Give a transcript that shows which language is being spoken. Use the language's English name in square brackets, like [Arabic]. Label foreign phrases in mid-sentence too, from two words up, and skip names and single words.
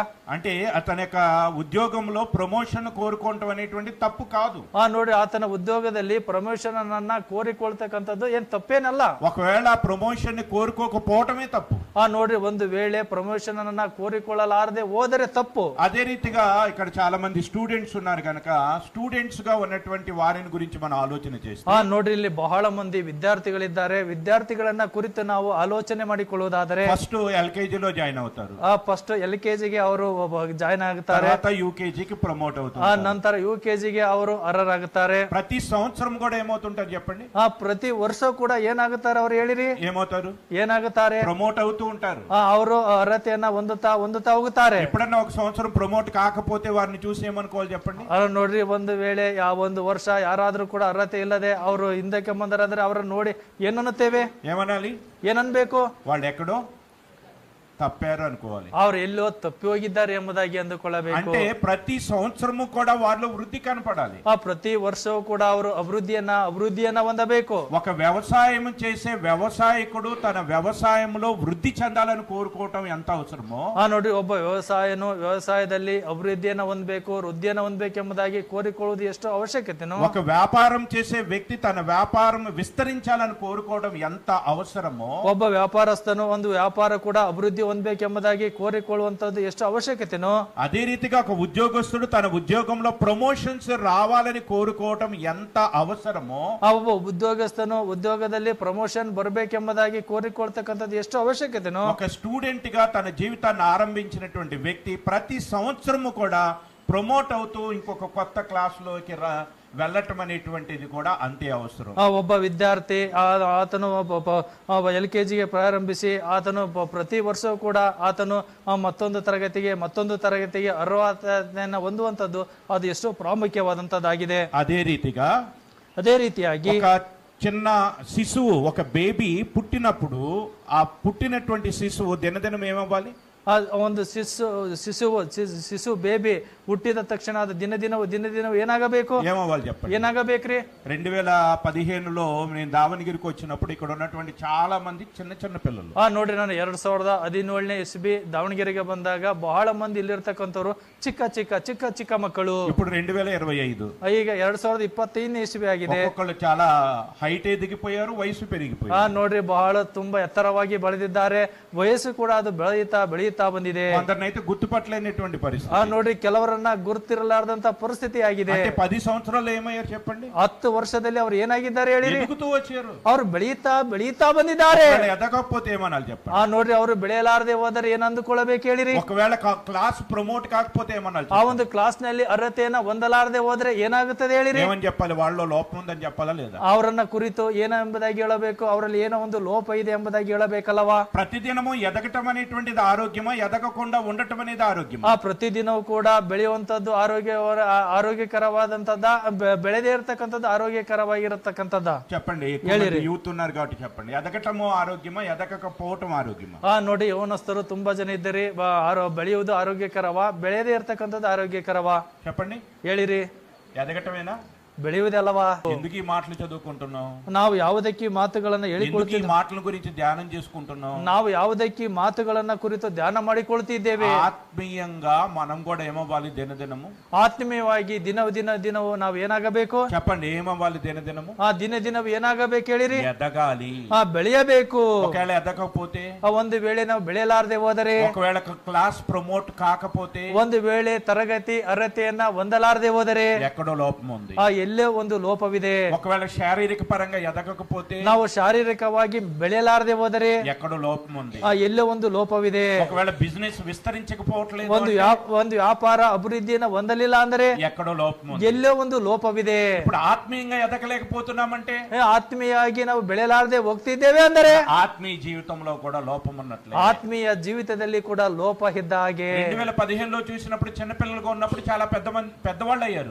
[Telugu] అంటే అతని యొక్క ఉద్యోగంలో ప్రమోషన్ కోరుకోవటం అనేటువంటి తప్పు కాదు. [Kannada] ನೋಡ್ರಿ, ಆತನ ಉದ್ಯೋಗದಲ್ಲಿ ಪ್ರಮೋಷನ್ ಅನ್ನ ಕೋರಿಕೊಳ್ತಕ್ಕಂಥದ್ದು ಏನ್ ತಪ್ಪೇನಲ್ಲ. [Telugu] ఒకవేళ ప్రమోషన్ కోరుకోకపోవటమే తప్పు. [Kannada] ನೋಡ್ರಿ, ಒಂದು ವೇಳೆ ಪ್ರಮೋಷನ್ ಅನ್ನ ಕೋರಿಕೊಳ್ಳಲಾರದೆ ಹೋದರೆ ತಪ್ಪು. [Telugu] అదే రీతిగా ఇక్కడ చాలా మంది స్టూడెంట్స్ ఉన్నారు కనుక స్టూడెంట్స్ గా ఉన్నటువంటి వారిని గురించి మనం ఆలోచన చేస్తాం. [Kannada] ನೋಡ್ರಿ, ಇಲ್ಲಿ ಬಹಳ ಮಂದಿ ವಿದ್ಯಾರ್ಥಿಗಳಿದ್ದಾರೆ. ವಿದ್ಯಾರ್ಥಿಗಳನ್ನ ಕುರಿತು ನಾವು ಆಲೋಚನೆ ಮಾಡಿಕೊಳ್ಳುವುದಾದರೆ, [Telugu] ಫಸ್ಟ್ LKG లో ಜಾಯಿನ್ అవుతారు. [Kannada] ಫಸ್ಟ್ LKG ಗೆ ಅವರು ಜಾಯಿನ್ ಆಗುತ್ತಾರೆ. [Telugu] తర్వాత UKG కి ప్రమోట్ అవుతారు. [Kannada] ನಂತರ UKG ಗೆ ಅವರು ಅರ್ಹರಾಗುತ್ತಾರೆ. [Telugu] ప్రతి సంవత్సరం కూడా ఏమవుతుంటారు చెప్పండి? [Kannada] ಪ್ರತಿ ವರ್ಷ ಕೂಡ ಏನಾಗುತ್ತಾರೆ ಅವ್ರು ಹೇಳಿರಿ? [Telugu] ఏమవుతారు? [Kannada] ಏನಾಗುತ್ತಾರೆ? [Telugu] ప్రమోట్ అవుతూ ఉంటారు. [Kannada] ಅವರು ಅರ್ಹತೆಯನ್ನ ಹೊಂದುತ್ತಾ ಹೋಗುತ್ತಾರೆ. [Telugu] ఎప్పుడన్నా ఒక సంవత్సరం ప్రమోట్ కాకపోతే వారిని చూసి ఏమనుకోవాలి చెప్పండి? [Kannada] ನೋಡ್ರಿ, ಒಂದು ವೇಳೆ ಒಂದು ವರ್ಷ ಯಾರಾದ್ರೂ ಕೂಡ ಅರ್ಹತೆ ಇಲ್ಲದೆ ಅವರು ಹಿಂದಕ್ಕೆ ಬಂದರಾದ್ರೆ ಅವರನ್ನು ನೋಡಿ ಏನನ್ನುತ್ತೇವೆ? [Telugu] ఏమనాలి? [Kannada] ಏನನ್ಬೇಕು? [Telugu] వాళ్ళు ఎక్కడో తప్పారు అనుకోవాలి. [Kannada] ಅವ್ರು ಎಲ್ಲೋ ತಪ್ಪಿ ಹೋಗಿದ್ದಾರೆ ಎಂಬುದಾಗಿ ಅಂದುಕೊಳ್ಳಬೇಕು. [Telugu] అంటే ప్రతి సంవత్సరము కూడా వారిలో వృద్ధి కనపడాలి. [Kannada] ಪ್ರತಿ ವರ್ಷವೂ ಕೂಡ ಅವರು ಅಭಿವೃದ್ಧಿಯನ್ನ ಹೊಂದಬೇಕು. [Telugu] ఒక వ్యవసాయం చేసే వ్యవసాయకుడు తన వ్యవసాయంలో వృద్ధి చెందాలని కోరుకోవటం ఎంత అవసరమో, [Kannada] ನೋಡ್ರಿ, ಒಬ್ಬ ವ್ಯವಸಾಯದಲ್ಲಿ ಅಭಿವೃದ್ಧಿಯನ್ನ ಹೊಂದಬೇಕು, ವೃದ್ಧಿಯನ್ನ ಹೊಂದಬೇಕೆಂಬುದಾಗಿ ಕೋರಿಕೊಳ್ಳುವುದು ಎಷ್ಟು ಅವಶ್ಯಕತೆನೋ, [Telugu] ఒక వ్యాపారం చేసే వ్యక్తి తన వ్యాపారం విస్తరించాలని కోరుకోవడం ఎంత అవసరమో, [Kannada] ಒಬ್ಬ ವ್ಯಾಪಾರಸ್ಥನು ಒಂದು ವ್ಯಾಪಾರ ಕೂಡ ಅಭಿವೃದ್ಧಿ ಹೊಂದಬೇಕೆಂಬುದಾಗಿ ಕೋರಿಕೊಳ್ಳುವಂತದ್ದು ಎಷ್ಟು ಅವಶ್ಯಕತೆನೋ, [Telugu] అదే రీతిగా ఒక ఉద్యోగస్తుడు తన ఉద్యోగంలో ప్రమోషన్స్ రావాలని కోరుకోవటం ఎంత అవసరమో, [Kannada] ಒಬ್ಬ ಉದ್ಯೋಗಸ್ಥನು ಉದ್ಯೋಗದಲ್ಲಿ ಪ್ರಮೋಷನ್ ಬರಬೇಕೆಂಬುದಾಗಿ ಕೋರಿಕೊಳ್ತಕ್ಕಂಥದ್ದು ಎಷ್ಟು ಅವಶ್ಯಕತೆನೋ, [Telugu] ఒక స్టూడెంట్ గా తన జీవితాన్ని ఆరంభించినటువంటి వ్యక్తి ప్రతి సంవత్సరము కూడా ప్రమోట్ అవుతూ ఇంకొక కొత్త క్లాస్ లోకి వెళ్ళటం అనేటువంటిది కూడా అంతే అవసరం. [Kannada] ಒಬ್ಬ ವಿದ್ಯಾರ್ಥಿ ಆತನು LKG ಪ್ರಾರಂಭಿಸಿ ಆತನು ಪ್ರತಿ ವರ್ಷವೂ ಕೂಡ ಆತನು ಮತ್ತೊಂದು ತರಗತಿಗೆ ಅರ್ಹತೆಯನ್ನು ಹೊಂದುವಂತದ್ದು ಅದು ಎಷ್ಟೋ ಪ್ರಾಮುಖ್ಯವಾದಂತದ್ದಾಗಿದೆ. ಅದೇ ರೀತಿಯಾಗಿ [Telugu] చిన్న శిశువు, ఒక బేబీ పుట్టినప్పుడు ఆ పుట్టినటువంటి శిశువు దినదినం ఏమవ్వాలి? [Kannada] ಒಂದು ಶಿಶು ಬೇಬಿ ಹುಟ್ಟಿದ ತಕ್ಷಣ ಅದು ದಿನದಿನವೂ ಏನಾಗಬೇಕು? [Telugu] ఏమవ్వాలి చెప్పండి? [Kannada] ಏನಾಗಬೇಕ್ರಿ? [Telugu] 2015లో నేను దావణగిరికి వచ్చినప్పుడు ఇక్కడ ఉన్నటువంటి చాలా మంది చిన్న చిన్న పిల్లలు. [Kannada] ನೋಡ್ರಿ, ನಾನು 2017ನೇ ಇಸ್ವಿ ದಾವಣಗೆರೆಗೆ ಬಂದಾಗ ಬಹಳ ಮಂದಿ ಇಲ್ಲಿರ್ತಕ್ಕಂಥವ್ರು ಚಿಕ್ಕ ಮಕ್ಕಳು. [Telugu] ఇప్పుడు 2025, [Kannada] ಈಗ 2025ನೇ ಇಸ್ವಿ ಆಗಿದೆ. [Telugu] ఒక్కొక్కళ్ళు చాలా హైట్ ఎదిగిపోయారు, వయసు పెరిగిపోయారు. [Kannada] ನೋಡ್ರಿ, ಬಹಳ ತುಂಬಾ ಎತ್ತರವಾಗಿ ಬೆಳೆದಿದ್ದಾರೆ, ವಯಸ್ಸು ಕೂಡ ಅದು ಬೆಳೆಯುತ್ತಾ ಬಂದಿದೆ. [Telugu] కొందరినైతే గుర్తుపట్టలేనటువంటి పరిస్థితి. [Kannada] ನೋಡ್ರಿ, ಕೆಲವರನ್ನ ಗುರುತಿರಲಾರದಂತ ಪರಿಸ್ಥಿತಿ ಆಗಿದೆ. [Telugu] 10 సంవత్సరాలు ఏమయ్యారు చెప్పండి? [Kannada] 10 ವರ್ಷದಲ್ಲಿ ಅವರು ಏನಾಗಿದ್ದಾರೆ ಹೇಳಿ? [Telugu] ఎదుగుతూ వచ్చారు. [Kannada] ಅವರು ಬೆಳೀತಾ ಬಂದಿದ್ದಾರೆ. [Telugu] ఎదగకపోతే ఏమనాలి చెప్పండి? [Kannada] ನೋಡ್ರಿ, ಅವರು ಬೆಳೆಯಲಾರದೆ ಹೋದರೆ ಏನ್ ಅಂದುಕೊಳ್ಳಬೇಕು ಹೇಳಿರಿ? [Telugu] ఒకవేళ క్లాస్ ప్రమోట్ కాకపోతే ఏమనాలి? [Kannada] ಆ ಒಂದು ಕ್ಲಾಸ್ ನಲ್ಲಿ ಅರ್ಹತೆಯನ್ನ ಹೊಂದಲಾರದೆ ಹೋದ್ರೆ ಏನಾಗುತ್ತದೆ ಹೇಳಿರಿ? [Telugu] ఏమని చెప్పాలి? వాళ్ళలో లోపం ఉందని చెప్పాలా లేదా? [Kannada] ಅವರನ್ನ ಕುರಿತು ಏನೆಂಬುದಾಗಿ ಹೇಳಬೇಕು? ಅವರಲ್ಲಿ ಏನೋ ಒಂದು ಲೋಪ ಇದೆ ಎಂಬುದಾಗಿ ಹೇಳಬೇಕಲ್ಲವಾ? [Telugu] ప్రతిదినము ఎదగటం అనేటువంటిది ఆరోగ్యమా, ఎదగకుండా ఉండటం అనేది ఆరోగ్యమా? [Kannada] ಪ್ರತಿದಿನವೂ ಕೂಡ ಬೆಳೆಯುವಂತದ್ದು ಆರೋಗ್ಯಕರವಾದಂತದ್ದ, ಬೆಳೆದೇ ಇರತಕ್ಕಂಥದ್ದು ಆರೋಗ್ಯಕರವಾಗಿರತಕ್ಕಂಥದ್ದ? [Telugu] చెప్పండి. యూత్ ఉన్నారు కాబట్టి చెప్పండి, ఎదగటము ఆరోగ్యమా, ఎదగకపోవటం ఆరోగ్యమా? [Kannada] ನೋಡಿ, ಯೌವನಸ್ಥರು ತುಂಬಾ ಜನ ಇದ್ದೀರಿ. ಬೆಳೆಯುವುದು ಆರೋಗ್ಯಕರವಾ, ಬೆಳೆಯದೇ ಇರತಕ್ಕಂಥದ್ದು ಆರೋಗ್ಯಕರವಾ? [Telugu] చెప్పండి, [Kannada] ಹೇಳಿರಿ. [Telugu] ఎదగటమేనా, [Kannada] ಬೆಳೆಯುವುದಲ್ಲವಾ? [Telugu] ఎందుకు ఈ మాటలు చదువుకుంటున్నాం? [Kannada] ನಾವು ಯಾವುದಕ್ಕೆ ಈ ಮಾತುಗಳನ್ನ ಹೇಳಿಕೊಳ್ತೀವಿ? [Telugu] ఈ మాటల గురించి ధ్యానం చేసుకుంటున్నాం? [Kannada] ನಾವು ಯಾವುದಕ್ಕೆ ಈ ಮಾತುಗಳನ್ನ ಕುರಿತು ಧ್ಯಾನ ಮಾಡಿಕೊಳ್ತಿದ್ದೇವೆ? [Telugu] ఆత్మీయంగా మనం కూడా ఏమవ్వాలి? దినదినము [Kannada] ಆತ್ಮೀಯವಾಗಿ ದಿನವೂ ನಾವು ಏನಾಗಬೇಕು? [Telugu] చెప్పండి, ఏమవ్వాలి? దినదినము [Kannada] ದಿನವೂ ಏನಾಗಬೇಕು ಹೇಳಿರಿ? [Telugu] ఎదగాలి, [Kannada] ಬೆಳೆಯಬೇಕು. [Telugu] ఒకవేళ ఎదగకపోతే, [Kannada] ಒಂದು ವೇಳೆ ನಾವು ಬೆಳೆಯಲಾರದೆ ಹೋದರೆ, [Telugu] ఒకవేళ క్లాస్ ప్రమోట్ కాకపోతే, [Kannada] ಒಂದು ವೇಳೆ ತರಗತಿ ಅರ್ಹತೆಯನ್ನ ಹೊಂದಲಾರದೆ ಹೋದರೆ [Telugu] ఎక్కడో లోపం ఉంది. [Kannada] ಎಲ್ಲೇ ಒಂದು ಲೋಪವಿದೆ. [Telugu] ఒకవేళ శారీరక పరంగా ఎదగకపోతే, [Kannada] ನಾವು ಶಾರೀರಿಕವಾಗಿ ಬೆಳೆಯಲಾರದೆ ಹೋದರೆ [Telugu] ఎక్కడో లోపం ఉంది. [Kannada] ಎಲ್ಲೇ ಒಂದು ಲೋಪವಿದೆ. [Telugu] ఒకవేళ బిజినెస్ విస్తరించకపోవట్లేదు, [Kannada] ಒಂದು ವ್ಯಾಪಾರ ಅಭಿವೃದ್ಧಿಯನ್ನು ಹೊಂದಲಿಲ್ಲ ಅಂದರೆ [Telugu] ఎక్కడో లోపం ఉంది. [Kannada] ಎಲ್ಲೇ ಒಂದು ಲೋಪವಿದೆ. [Telugu] ఇప్పుడు ఆత్మీయంగా ఎదగలేకపోతున్నామంటే, [Kannada] ಆತ್ಮೀಯವಾಗಿ ನಾವು ಬೆಳೆಯಲಾರದೆ ಹೋಗ್ತಿದ್ದೇವೆ ಅಂದರೆ [Telugu] ఆత్మీయ జీవితంలో కూడా లోపం ఉన్నట్లే. [Kannada] ಆತ್ಮೀಯ ಜೀವಿತದಲ್ಲಿ ಕೂಡ ಲೋಪ ಇದ್ದ ಹಾಗೆ. [Telugu] 2015లో చూసినప్పుడు చిన్నపిల్లలుగా ఉన్నప్పుడు చాలా పెద్దవాళ్ళు అయ్యారు.